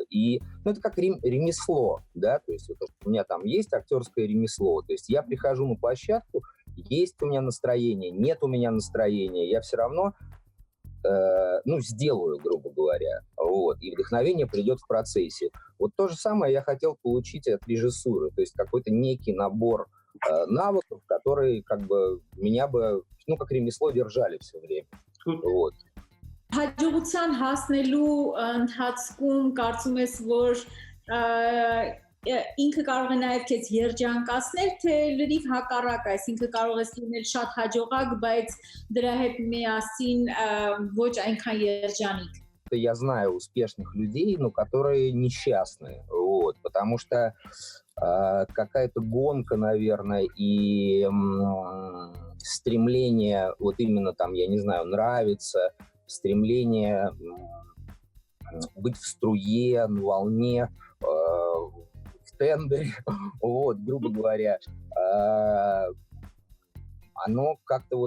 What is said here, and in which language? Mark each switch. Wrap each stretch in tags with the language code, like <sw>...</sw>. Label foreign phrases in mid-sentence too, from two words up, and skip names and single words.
<ru>И это как ремесло, да, то есть у меня там есть актерское ремесло, то есть я прихожу на площадку, есть у меня настроение, нет у меня настроения, я все равно, сделаю, грубо говоря, и вдохновение придет в процессе. Вот то же самое я хотел получить от режиссуры, то есть какой-то некий набор навыков, которые как бы меня бы, как ремесло держали все время.</ru> <hy>Հաջողության հասնելու ընթացքում կարծում ես, որ ինքը կարող է նաև քեզ երջանկացնել, թե լրիվ հակառակ, այսինքն կարող ես լինել շատ հաջողակ, բայց դրա հետ միասին ոչ այնքան երջանիկ։</hy> <ru>Я знаю успешных людей, но которые несчастны, вот, потому что какая-то гонка, наверное, и стремление, вот именно там, я не знаю, нравиться, стремление быть в струе, на волне, в тендере, вот, грубо говоря, оно как-то вот...</ru>